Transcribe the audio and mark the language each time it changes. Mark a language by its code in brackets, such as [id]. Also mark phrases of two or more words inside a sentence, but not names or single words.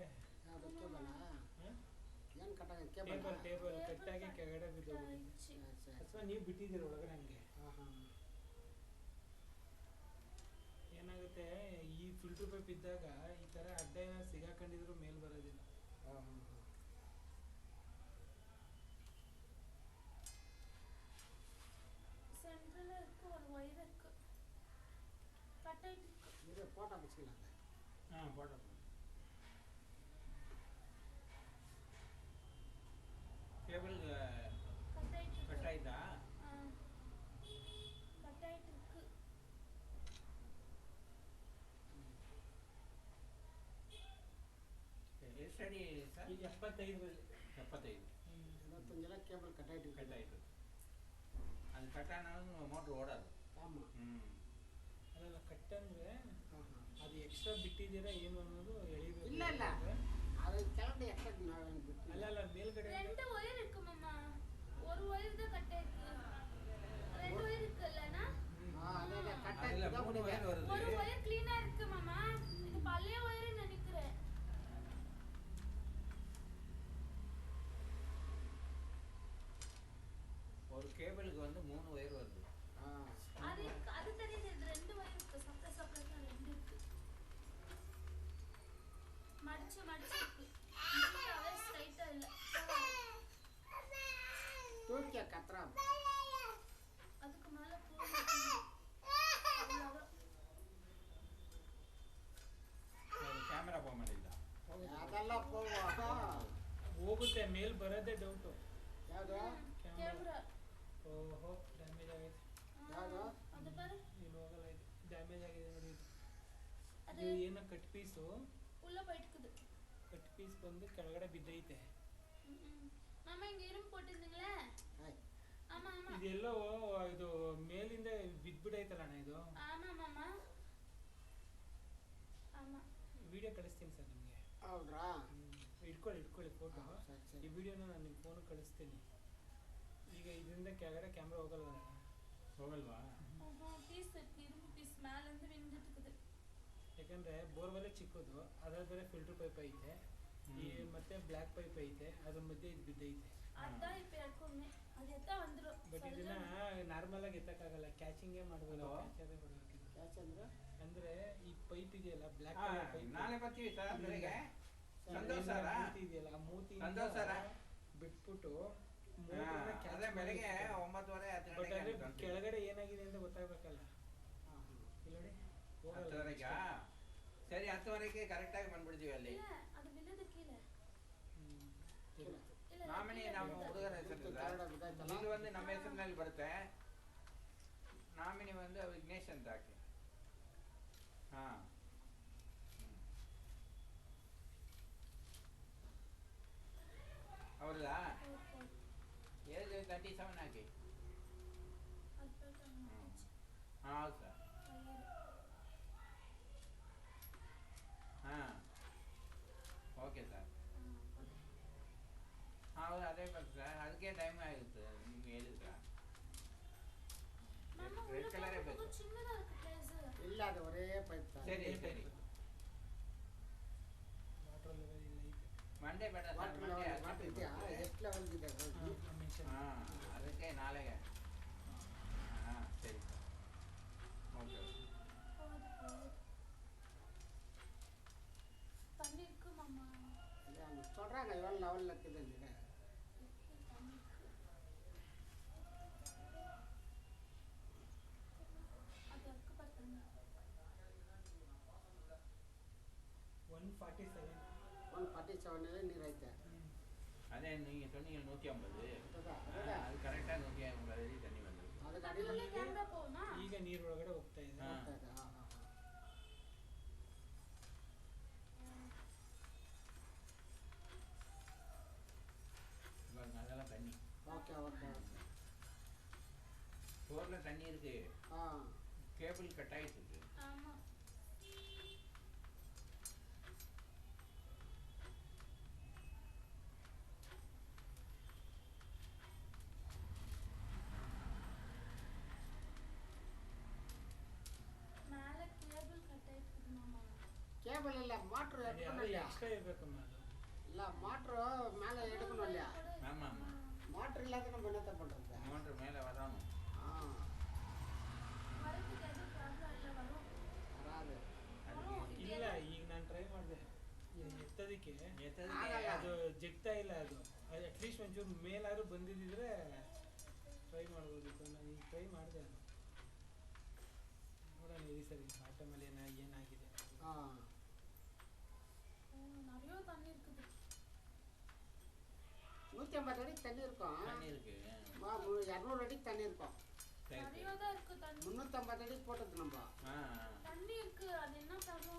[kn] ಯಾವುದು ಕೇಬಲ? ಏನು ಕಟ್ಟಾಗ ಟೇಬಲ್ ಕಟ್ಟಾಗಿ ಕೆಳಗಡೆ ಬಿದ್ದೋಗ್ಬಿಟ್ಟೈತೆ. ಅಥವಾ ನೀವು ಬಿಟ್ಟಿದ್ದೀರ ಒಳಗಡೆ ಹಂಗೆ. ಏನಾಗುತ್ತೆ, ಈ [en] filter pipe [kn] ಇದ್ದಾಗ ಈ ಥರ ಅಡ್ಡ ಏನಾದ್ರು ಸಿಗಾಕೊಂಡಿದ್ರು ಮೇಲ್ ಬರೋದಿಲ್ಲ. [ta] சென்ட்ரல்ல இருக்கு ஒரு ஒயர் இருக்கு கட்டாயிட்டு இருக்கு. இது போட்டா பிடிச்சிக்கலாம். போட்டோ கேபிள் கட்டாயிட்டு கட் ஆயிட்டா? கட்டாயிட்டு இருக்கு. [kn] ಎಷ್ಟು ಅಡಿ ಸರ್? ಈಗ 75 25 ಕೇಬಲ್ ಕಟ್ಟಾಯಿತು. ಅದು ಕಟ್ಟಾನ ಮೋಟ್ರ್ ಓಡೋದು. ಅಲ್ಲ ಕಟ್ಟಂದ್ರೆ ಅದು ಎಕ್ಸ್ಟ್ರಾ ಬಿಟ್ಟಿದ್ದೀರಾ ಏನು ಅನ್ನೋದು ಎಳಿಬೇಕು. ಇಲ್ಲ அது ಕೆಳಗಡೆ ಎಕ್ಸ್ಟ್ರಾ ಬಿಟ್ಟು ಅಲ್ಲ ಮೇಲ್ಗಡೆ [ta] 2 ஒயர் இருக்கு மாமா. ஒரு ஒயர் தான் கட் ஆயிருக்கு. 2 ஒயர் இருக்குல்லனா? அதே கட் ஆயிருக்கு. 3 ஒயர் வருது. ஒரு ஒயர் க்ளீனா இருக்கு மாமா. இது பழைய ஒயர்னு நினைக்கிறேன். ஒரு கேபிளுக்கு வந்து 3 ஒயர் வருது. அது தெரியுது. 2 ஒயர் இருக்கு. சப்ளை 2 இருக்கு. மடிச்சு இருக்கு. இதுவே ஸ்ட்ரைட்டா இல்ல. தூக்கிய கத்ரா. அதுக்கு மேல போகுது. [kn] ಕ್ಯಾಮೆರಾ ಫೋನ್ ಮಾಡಿದ್ದ. ಅದೆಲ್ಲ ಹೋಗುತ್ತೆ, ಮೇಲ್ ಬರೋದೇ ಡೌಟು. ಯಾವುದು? ಕ್ಯಾಮೆರಾ. ಓಹೋ, ಡ್ಯಾಮೇಜ್ ಆಗೈತೆ. ಯಾವುದು? ಅದು ಬರ ಇಲ್ಲಿ ಹೋಗಲ್ಲ, ಇದು ಡ್ಯಾಮೇಜ್ ಆಗಿದೆ ನೋಡಿ. ಅದು ಇದು ಏನೋ [en] cut piece [ta] உள்ள போயிட்டுக்குது. [en] cut piece [kn] ಬಂದು ಕೆಳಗಡೆ ಬಿದ್ದೈತೆ. [ta] மாமா இங்க இரும்பு போட்டிருந்தீங்களே. ஆமா [kn] ಇದೆಲ್ಲೋ ಇದು ಮೇಲಿಂದ ಬಿದ್ಬಿಡೈತಲ್ಲ ಅಣ್ಣ ಇದು. [ta] ஆமா மாமா. ஆமா [kn] ವಿಡಿಯೋ ಕಳಿಸ್ತೀನಿ ಸರ್ ನಿಮಗೆ. ಹೌದ್ರಾ? ಇಟ್ಕೊಳ್ಳಿ ಫೋಟೋ. ಸರಿ. ಈ ವಿಡಿಯೋನ ನಾನು ನಿಮ್ಮ ಫೋನ್ ಕಳಿಸ್ತೀನಿ. ಈಗ ಇದರಿಂದ ಕೆಳಗಡೆ ಕ್ಯಾಮ್ರಾ ಹೋಗಲ್ವಾ? [ta] ಪೀಸ್ இரும்பு பீஸ் மேல இருந்து விழுந்துட்டு இருக்குது. [kn] ಯಾಕಂದ್ರೆ ಬೋರ್ವೆಲ್ ಚಿಕ್ಕದು, ಅದ್ರ ಬೇರೆ [en] filter pipe [kn] ಐತೆ, ಈ ಮತ್ತೆ [en] black pipe [kn] ಐತೆ, ಅದ್ರ ಮಧ್ಯೆ ಇದು ಬಿದ್ದೈತೆ. [ta] ಅதான் இப்ப எடுக்கணும். அது எத்த வந்துரும். [kn] ಬಟ್ ಇದನ್ನ ನಾರ್ಮಲ್ ಆಗಿ ಎತ್ತಕ್ಕಾಗಲ್ಲ, ಕ್ಯಾಚಿಂಗೇ ಮಾಡಬೇಕು. ಕ್ಯಾಚ್ ಅಂದ್ರೆ ಈ ಪೈಪ್ ಇದೆಯಲ್ಲ, [en] black pipe [kn] ನಾಳೆ ಬರ್ತೀವಿ ಸರ್ ಬೆಳಿಗ್ಗೆ. ಸಂತೋಷ್ ಸರ ಇದೆಯಲ್ಲ, ಆ ಮೂತಿ ಸಂತೋಷ್ ಸರ ಬಿಟ್ಬಿಟ್ಟು ಅದೇ ಬೆಳಿಗ್ಗೆ 9:30 10 ಬಟ್ ಗಂಟೆಗೆ ಅಂದ್ರೆ ಕೆಳಗಡೆ ಏನಾಗಿದೆ ಅಂತ ಗೊತ್ತಾಗ್ಬೇಕಲ್ಲ. ಇಲ್ಲಿ ನೋಡಿ 10:30 ಸರಿ 10:30ಕ್ಕೆ ಕರೆಕ್ಟಾಗಿ ಬಂದ್ಬಿಡ್ತೀವಿ ಅಲ್ಲಿ. [ta] இல்ல அது விழுது கீழ. இல்ல [kn] ನಾಮಿನಿ ನಮ್ಮ ಹುಡುಗರ ಹೆಸರು ಇದು ಒಂದು ನಮ್ಮ ಹೆಸರಿನಲ್ಲಿ ಬರುತ್ತೆ. ನಾಮಿನಿ ಒಂದು ವಿಘ್ನೇಶ್ ಅಂತ ಹಾಕಿ. ಹಾ ಅವ್ರದಾ ಏಜ್ 37 ಹಾಕಿ. ಹಾಂ ಹೌದು ಸರ್. ಹಾಂ [en] okay sir. [kn] ಹೌದು ಅದೇ ಬರ್ತದೆ ಸರ್, ಅದಕ್ಕೆ ಟೈಮ್ ಆಗುತ್ತೆ ನಿಮ್ಗೆ ಹೇಳಿದ್ರ. [en] red colour [kn] ಬೇಕು. [ta] சின்னதா இருக்கு பிளேஸ். [kn] ಇಲ್ಲ, ಅದು ಒರೇ ಪೈಪ್. ಸರಿ ಸರಿ. [en] water level [kn] ಇಲ್ಲ ಐತೆ. ಮಂಡೇ ಬೇಡ ಸರ್, ವಾಟರ್ ಮಂಡೇ ಇದೆಯಾ? ಎಷ್ಟು ಲೆವೆಲ್ ಇದೆ? ಹಾಂ ಅದಕ್ಕೆ ನಾಳೆಗೆ. ಹಾಂ ಸರಿ ಸರ್ ಓಕೆ. [ta] தண்ணி இருக்கு மாமா. சொல்றாங்க எவ்வளவு லெவல்ல இருக்குதுன்னு. அது இருக்கு பாருங்க. 147. [kn] 147 ನೀರು ಐತೆ. [ta] ಅದೇ நீங்கள் சொன்னீங்க 150. [kn] ಅದಾ? [ta] அது கரெக்டாக 150 அடி தண்ணி வந்தது. [kn] ಅದಕ್ಕೆ [ta] தண்ணில [kn] ಅಡಿಯಲ್ಲಿ [ta] ಕ್ಯಾಮೆರಾ போகுமா? [kn] ಈಗ ನೀರು ಒಳಗಡೆ ಹೋಗ್ತಾ ಇದೆ. ಹೋಗ್ತಾ ಇದೆ. [ta] அதெல்லாம் தண்ணி ஓகே ஓகே. போரில் தண்ணி இருக்கு. [en] cable cut [ta] ஆகிட்டு இருக்கு. ஆமா. மேல [en] cable cut [ta] ஆயிருக்கு மாமா. [kn] ಕೇಬಲ್ ಇಲ್ಲ, ಮೋಟ್ರ್ ಎತ್ಕೊಂಡು ಎಕ್ಸ್ಟ್ರಾ ಇರ್ಬೇಕಮ್ಮ ಅದು. ಇಲ್ಲ, ಮೋಟ್ರು ಮೇಲೆ ಎಡ್ಕೊಂಡು ಇಲ್ಲ. [ta] ஆமாம் ஆமாம். மோட்டர் இல்லாத நம்ம என்னத்த பண்றது? மோட்டர் மேலே வரணும். வரதுக்கு எது ப்ராப்ளம் இல்ல, வரும். வராது. [kn] ಇಲ್ಲ, ಈಗ ನಾನು ಟ್ರೈ ಮಾಡಿದೆ ಎತ್ತೋದಕ್ಕೆ. ಅದು ಜಗ್ತಾ ಇಲ್ಲ. ಅದು ಅಟ್ಲೀಸ್ಟ್ ಒಂಚೂರು ಮೇಲಾದ್ರೂ ಬಂದಿದ್ದಿದ್ರೆ ಟ್ರೈ ಮಾಡ್ಬೋದಿತ್ತು. ನಾನು ಈಗ ಟ್ರೈ ಮಾಡಿದೆ. ಅದು ನೋಡೋಣ ಈ ಸರಿ ಬಾಟಮಲ್ಲಿ ಏನಾಗಿದೆ. [ta] நிறைய தண்ணி இருக்குது. 150 அடி தண்ணி இருக்கும். தண்ணி இருக்கு. 200 அடி தண்ணி இருக்கும். நிறைய தான் இருக்கு தண்ணி. 350 அடி போட்டது நம்ம. தண்ணி இருக்கு. அது என்ன ப்ராப்ளம்?